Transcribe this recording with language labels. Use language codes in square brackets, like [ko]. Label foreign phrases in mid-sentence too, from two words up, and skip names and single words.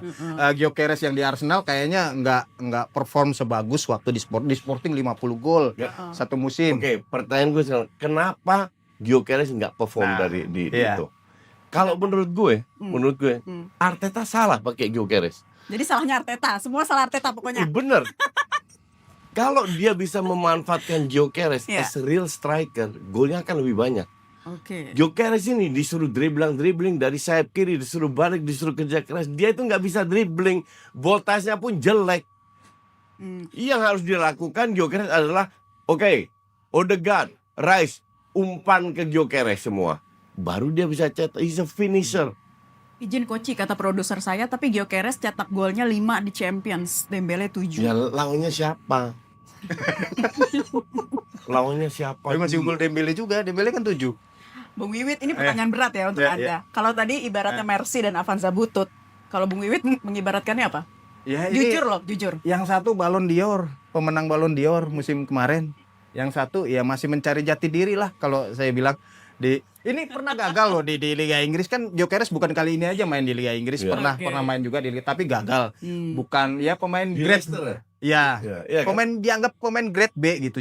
[id] Gyökeres yang di Arsenal kayaknya nggak perform sebagus waktu di Sporting 50 gol satu musim. Oke, pertanyaan gue sekarang, kenapa Gyökeres nggak perform itu? Kalau menurut gue, Arteta salah pakai Gyökeres. Jadi salahnya Arteta, semua salah Arteta pokoknya. Bener. Kalau dia bisa memanfaatkan Gyökeres [en] as a real striker, [id] golnya akan lebih banyak. Gyökeres ini disuruh dribbling dari sayap kiri, disuruh balik, disuruh kerja keras. Dia itu nggak bisa dribbling, voltasenya pun jelek. Yang harus dilakukan Gyökeres adalah, Odegaard, Rice, umpan ke Gyökeres semua. Baru dia bisa cetak, [en] he's a finisher. [id] Izin Koci, kata produser saya, tapi Gyökeres cetak golnya 5 di Champions, Dembele 7. Ya lawannya siapa? Tapi masih unggul Dembele juga, Dembele kan 7. Bung Wiwit, ini pertanyaan berat ya untuk Anda. Kalau tadi ibaratnya Mercy dan Avanza butut, kalau Bung Wiwit mengibaratkannya apa? Jujur. Yang satu Ballon d'Or, pemenang Ballon d'Or musim kemarin. Yang satu ya masih mencari jati diri lah kalau saya bilang. Ini pernah gagal loh di Liga Inggris kan. Gyökeres bukan kali ini aja main di Liga Inggris, pernah main juga di Liga, tapi gagal. Bukan pemain grade pemain dianggap pemain grade B gitu.